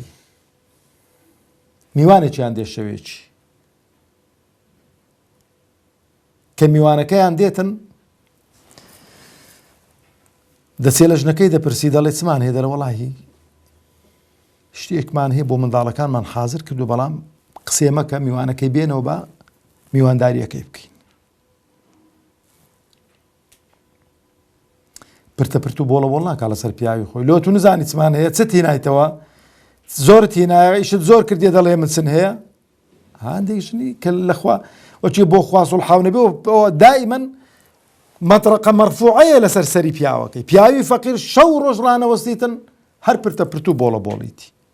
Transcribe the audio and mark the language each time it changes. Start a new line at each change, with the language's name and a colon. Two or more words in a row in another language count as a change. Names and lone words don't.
Central Kurdish: میوانێکیان دێشەوێکی کە میوانەکەیان دێتن، دەچێ لە ژنەکەی دەپرسی، دەڵێ چمان هەیە؟ دەڵێ وەڵاهی شتێکمان هەیە بۆ منداڵەکانمان حازر کردو، بەڵام قسێ مەکە، میوانەکەی بێنەوە بە میوانداریەکەی بکەین. پرتەپرت و بۆڵە بۆڵ ناکا لەسەر پیاوی خۆی. لۆ تو نزانی چمان هەیە، چ تینایتەوە؟ زۆرت هینایە، ئیشت زۆر کردێ، دەڵێ من چن هەیە؟ هەندێکشنی کە لەخوا وەچی بۆ خوا سوڵحاو نەبێ، ئەوە دائیمەن مەترەقە مەرفوعەیە لەسەر سەری پیاوەکەی. پیاوی فەقیر شەو ڕۆژ ڕانەوەستیتن هەر پرتەپرت و بۆڵە بۆڵیتی.